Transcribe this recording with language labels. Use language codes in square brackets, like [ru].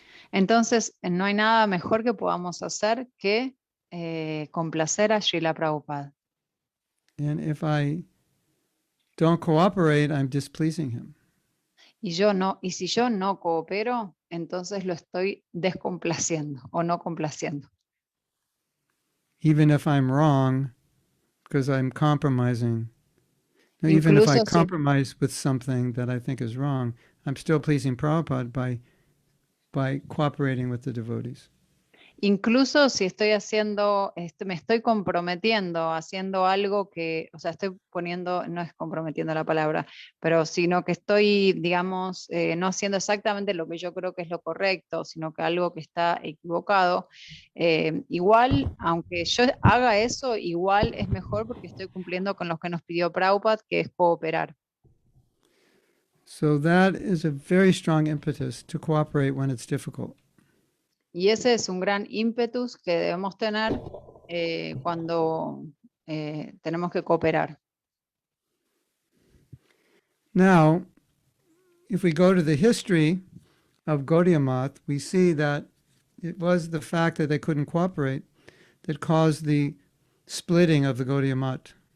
[es] Entonces, no hay nada mejor que podamos hacer que complacer a Srila Prabhupada. [en] And if I don't cooperate, I'm displeasing him. [es] Y si yo no coopero, entonces lo estoy descomplaciendo o no complaciendo. [en] Even if I'm wrong, because I'm compromising. No, even if I [es] Incluso si [en] compromise with something that I think is wrong, I'm still pleasing Prabhupada by cooperating with the devotees. [es] Incluso si estoy haciendo, me estoy comprometiendo, haciendo algo que, o sea, estoy poniendo, no es comprometiendo la palabra, pero sino que estoy, digamos, no haciendo exactamente lo que yo creo que es lo correcto, sino que algo que está equivocado, igual, aunque yo haga eso, igual es mejor porque estoy cumpliendo con lo que nos pidió Prabhupada, que es cooperar. [en] So that is a very strong impetus to cooperate when it's difficult. [es] Y ese es un gran ímpetus que debemos tener cuando tenemos que cooperar. [en] Now, if we go to the history of Gaudiya Math, we see that it was the fact that they couldn't cooperate that caused the splitting of the Gaudiya Math.